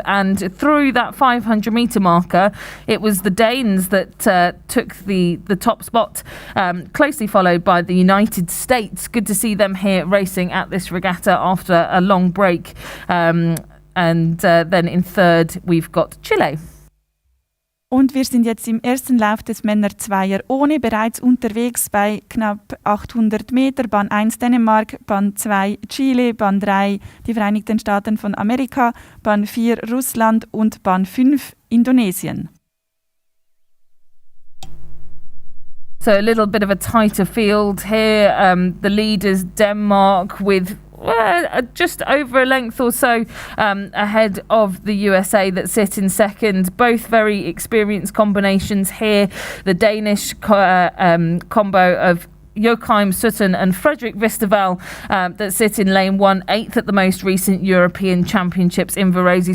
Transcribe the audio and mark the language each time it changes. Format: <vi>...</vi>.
<en>And through that 500 metre marker, it was the Danes that took the top spot, closely followed by the United States. Good to see them here racing at this regatta after a long break. And then in third, we've got Chile.</en> <de>Und wir sind jetzt im ersten Lauf des Männer-Zweier ohne, bereits unterwegs bei knapp 800 Meter. Bahn 1 Dänemark, Bahn 2 Chile, Bahn 3 die Vereinigten Staaten von Amerika, Bahn 4 Russland und Bahn 5 Indonesien.</de> <en>So a little bit of a tighter field here. The leaders Denmark with just over a length or so ahead of the USA that sit in second. Both very experienced combinations here. The Danish combo of Joachim Sutton and Fredrik Visterval that sit in lane 1, 8th at the most recent European Championships in Varosi.</en>